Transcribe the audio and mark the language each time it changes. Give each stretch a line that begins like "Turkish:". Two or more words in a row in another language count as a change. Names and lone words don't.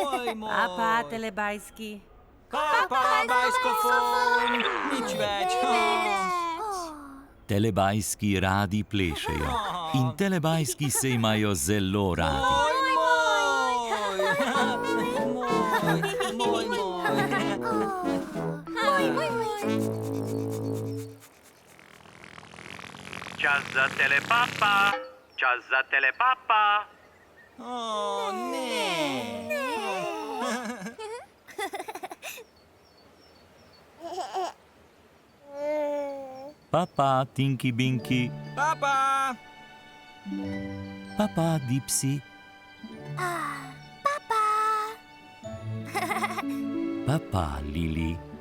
Slovenian: moj. Papa, telebajski. Papa, bajskofon. Nič več. Telebajski radi plešejo in telebajski se imajo zelo radi. Moj. Čas za telepapa. Čas za telepapa. Ne. Papa, Tinky Binky. Papa. Papa, Dipsy. Papa, Lili.